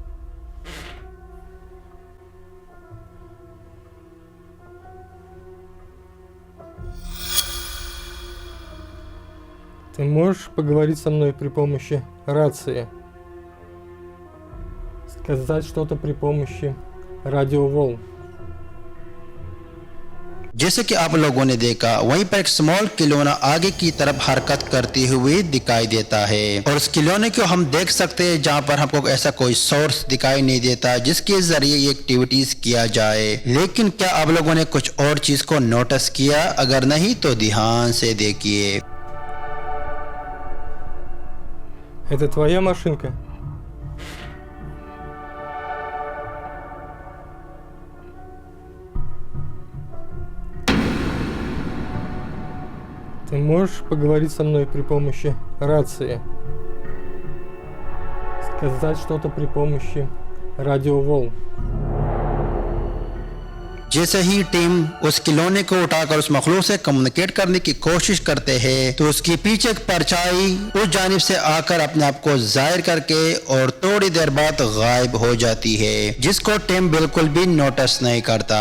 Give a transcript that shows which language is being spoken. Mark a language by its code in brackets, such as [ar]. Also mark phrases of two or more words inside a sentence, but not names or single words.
[ru] Ты можешь поговорить со мной при помощи рации? Сказать что-то при помощи радиоволн? [ur] جیسے کہ آپ لوگوں نے دیکھا وہیں پر ایک سمال کھلونا آگے کی طرف حرکت کرتے ہوئے دکھائی دیتا ہے اور اس کھلونے کو ہم دیکھ سکتے ہیں جہاں پر ہم کو ایسا کوئی سورس دکھائی نہیں دیتا جس کے ذریعے یہ ایکٹیویٹیز کیا جائے. لیکن کیا آپ لوگوں نے کچھ اور چیز کو نوٹس کیا? اگر نہیں تو دھیان سے دیکھیے. [ru] Это твоя машинка? Ты можешь поговорить со мной при помощи рации? Сказать что-то при помощи радиоволн? [ur] جیسے ہی ٹیم اس کھلونے کو اٹھا کر اس مخلوق سے کمیونیکیٹ کرنے کی کوشش کرتے ہیں تو اس کے پیچھے ایک پرچھائی اس جانب سے آ کر اپنے آپ کو ظاہر کر کے اور تھوڑی دیر بعد غائب ہو جاتی ہے، جس کو ٹیم بالکل بھی نوٹس نہیں کرتا.